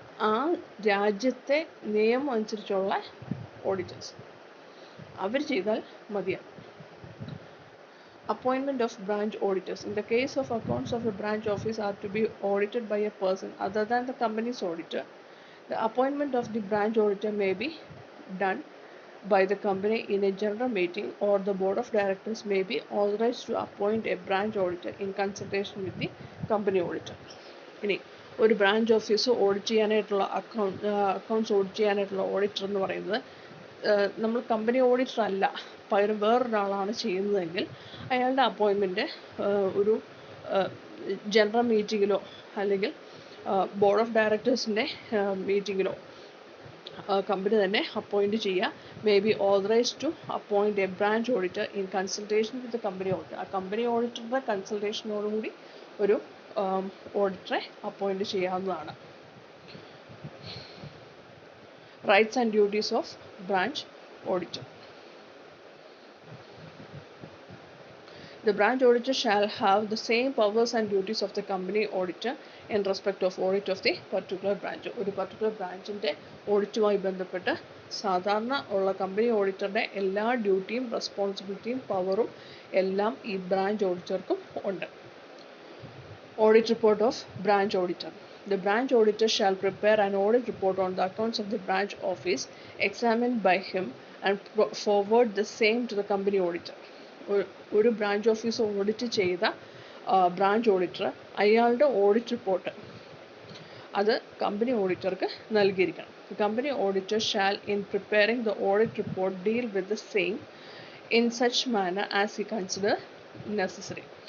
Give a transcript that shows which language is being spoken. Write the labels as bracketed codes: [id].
[ml] ആ രാജ്യത്തെ നിയമം അനുസരിച്ചുള്ള ഓഡിറ്റേഴ്സ് അവർ ചെയ്താൽ മതിയാകും. [en] Appointment of branch auditors. In the case of accounts of a branch office are to be audited by a person other than the company's auditor, the appointment of the branch auditor may be done by the company in a general meeting, or the board of directors may be authorized to appoint a branch auditor in consultation with the company auditor. [ml] ഇനി ഒരു branch office audit ചെയ്യാനായിട്ടുള്ള accounts audit ചെയ്യാനായിട്ടുള്ള auditor എന്ന് പറയുന്നത് നമ്മൾ company auditor അല്ല, പകരം വേറൊരാളാണ് ചെയ്യുന്നതെങ്കിൽ അയാളുടെ അപ്പോയിൻമെൻറ്റ് ഒരു ജനറൽ മീറ്റിങ്ങിലോ അല്ലെങ്കിൽ ബോർഡ് ഓഫ് ഡയറക്ടേഴ്സിൻ്റെ മീറ്റിങ്ങിലോ കമ്പനി തന്നെ അപ്പോയിൻറ്റ് ചെയ്യുക. [en] May be authorised to appoint a branch auditor in consultation with the company auditor. [ml] ആ കമ്പനി ഓഡിറ്ററുടെ കൺസൾട്ടേഷനോടുകൂടി ഒരു ഓഡിറ്ററെ അപ്പോയിൻറ്റ് ചെയ്യാവുന്നതാണ്. [en] Rights and duties of branch auditor. The branch auditor shall have the same powers and duties of the company auditor in respect of audit of the particular branch. [ml] ഒരു particular ബ്രാഞ്ചിൻ്റെ ഓഡിറ്റുമായി ബന്ധപ്പെട്ട് സാധാരണ ഉള്ള company ഓഡിറ്ററുടെ എല്ലാ ഡ്യൂട്ടിയും റെസ്പോൺസിബിലിറ്റിയും പവറും എല്ലാം ഈ branch ഓഡിറ്റർക്കും ഉണ്ട്. [en] Audit report of branch auditor. The branch auditor shall prepare an audit report on the accounts of the branch office examined by him and forward the same to the company auditor. [ml] ഒരു branch office audit ചെയ്ത branch auditor അയാളുടെ audit report അത് company ഓഡിറ്റർക്ക് നൽകിയിരിക്കണം. [en] Company auditor shall in preparing the audit report deal with the same in such manner as he consider necessary.